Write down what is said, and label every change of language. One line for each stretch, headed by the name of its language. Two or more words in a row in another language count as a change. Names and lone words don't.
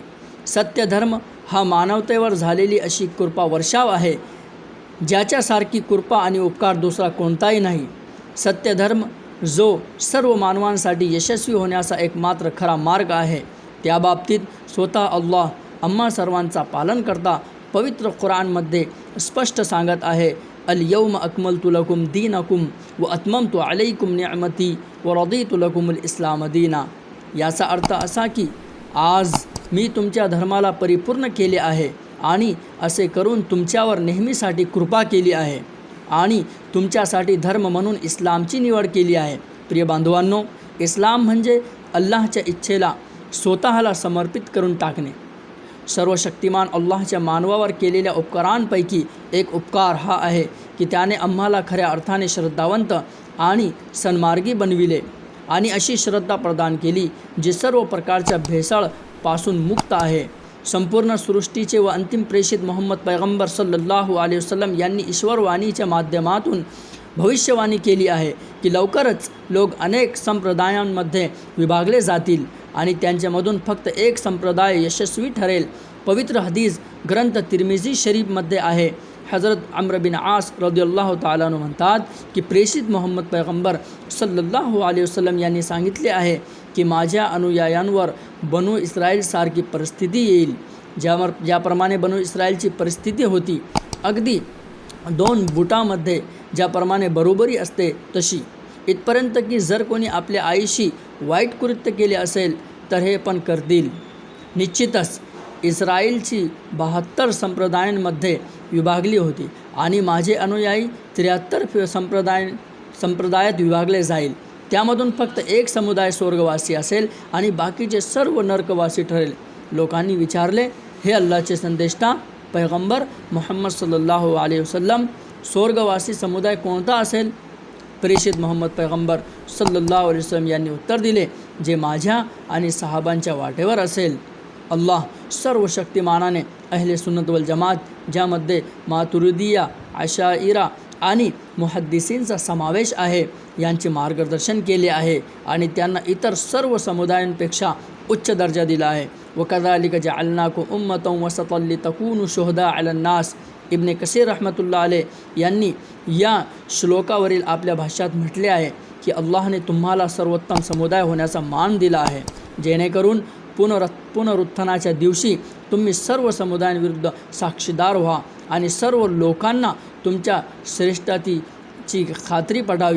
Marathi: सत्य धर्म हा मानवतेवर झालेली अशी कृपा वर्षाव आहे, ज्याच्यासारखी कृपा आणि उपकार दुसरा कोणताही नाही। सत्य धर्म जो सर्व मानवांसाठी यशस्वी होण्याचा एकमात्र खरा मार्ग आहे, त्याबाबतीत स्वतः अल्लाह आम्हा सर्वांचा पालन करता पवित्र कुरानमध्ये स्पष्ट सांगत आहे,
Arabic: اليوم أكملت لكم دينكم وأتممت عليكم نعمتي ورضيت لكم الإسلام دينا.
Marathi: याचा अर्थ असा की आज मी तुमच्या धर्माला परिपूर्ण केले आहे आणि असे करून तुमच्यावर नेहमीसाठी कृपा केली आहे आणि तुमच्यासाठी धर्म म्हणून इस्लामची निवड केली आहे। प्रिय बांधवांनो, इस्लाम म्हणजे अल्लाहच्या इच्छेला स्वतःला समर्पित करून टाकणे। सर्वशक्तिमान अल्लाहच्या मानवावर केलेल्या उपकारांपैकी एक उपकार हा आहे की त्याने आम्हाला खऱ्या अर्थाने श्रद्धावंत आणि सन्मार्गी बनविले आणि अशी श्रद्धा प्रदान केली जी सर्व प्रकारच्या भेसळपासून मुक्त आहे। संपूर्ण सृष्टीचे व अंतिम प्रेषित मोहम्मद पैगंबर
Arabic: صلى الله عليه وسلم
Marathi: यांनी ईश्वरवाणीच्या माध्यमातून भविष्यवाणी केली आहे की लवकरच लोक अनेक संप्रदायांमध्ये विभागले जातील आणि त्यांच्यामधून फक्त एक संप्रदाय यशस्वी ठरेल। पवित्र हदीस ग्रंथ तिर्मिजी शरीफमध्ये आहे, हजरत अम्र बिन आस
Arabic: رضي الله تعالى عنه
Marathi: म्हणतात की प्रेषित मोहम्मद पैगंबर
Arabic: صلى الله عليه وسلم
Marathi: यांनी सांगितले आहे की माझ्या अनुयायांवर बनु इस्राईलसारखी परिस्थिती येईल, ज्याप्रमाणे बनु इस्राईलची परिस्थिती होती, अगदी 2 बुटामध्ये ज्याप्रमाणे बरोबरी असते तशी, इथपर्यंत की जर कोणी आपल्या आईशी वाईट कृत्य केले असेल तर हे पण करतील। निश्चितच इस्राईलची 72 संप्रदायांमध्ये विभागली होती आणि माझे अनुयायी 73 संप्रदायात विभागले जाईल। त्यामधून फक्त एक समुदाय स्वर्गवासी असेल आणि बाकीचे सर्व नरकवासी ठरेल। लोकांनी विचारले, हे अल्लाहचे संदेष्टा पैगंबर मोहम्मद
Arabic: صلى الله عليه وسلم,
Marathi: स्वर्गवासी समुदाय कोणता असेल? प्रेषित मोहम्मद पैगंबर
Arabic: صلى الله عليه وسلم
Marathi: यांनी उत्तर दिले, जे माझ्या आणि सहाबांच्या वाटेवर असेल। अल्लाह सर्व शक्तिमानाने
Arabic: أهل السنة والجماعة,
Marathi: ज्यामध्ये मातुरिदिया, अशाइरा आणि मुहद्दिसींचा समावेश आहे, यांचे मार्गदर्शन केले आहे आणि त्यांना इतर सर्व समुदायांपेक्षा उच्च दर्जा दिला आहे।
Arabic: وكذلك جعلناكم أمة وسطا لتكونوا شهداء على الناس.
Marathi: इब्ने कसीर
Arabic: رحمة الله عليه
Marathi: यांनी या श्लोकावरील आपल्या भाष्यात म्हटले आहे की अल्लाहने तुम्हाला सर्वोत्तम समुदाय होण्याचा मान दिला आहे, जेणेकरून पुनरुत्थानाच्या दिवशी तुम्ही सर्व समुदायांविरुद्ध साक्षीदार व्हा आणि सर्व लोकांना तुमच्या श्रेष्ठतेची खात्री पटावी।